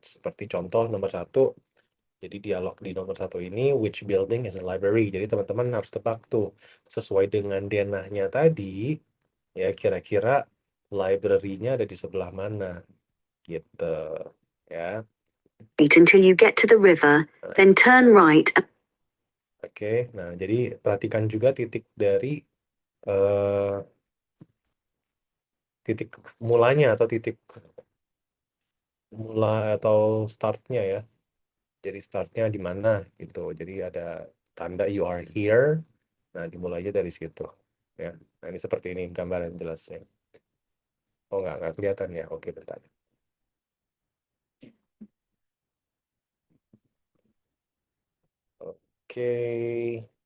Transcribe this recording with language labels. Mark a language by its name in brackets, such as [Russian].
[Indonesian] Seperti contoh nomor 1, jadi dialog di nomor 1 ini, [English] which building is a library. [Indonesian] Jadi teman-teman harus tebak tuh, sesuai dengan denahnya tadi, ya kira-kira library-nya ada di sebelah mana, gitu. Ya. [English] Until you get to the river, then turn right. [Indonesian] Oke, nah jadi perhatikan juga titik dari titik mulanya atau titik mula atau startnya ya. Jadi startnya di mana gitu. Jadi ada tanda [English] you are here. [Indonesian] Nah, dimulainya dari situ. Ya. Nah, ini seperti ini gambaran jelasnya. Oh, nggak kelihatan ya. Oke, bentar. Oke.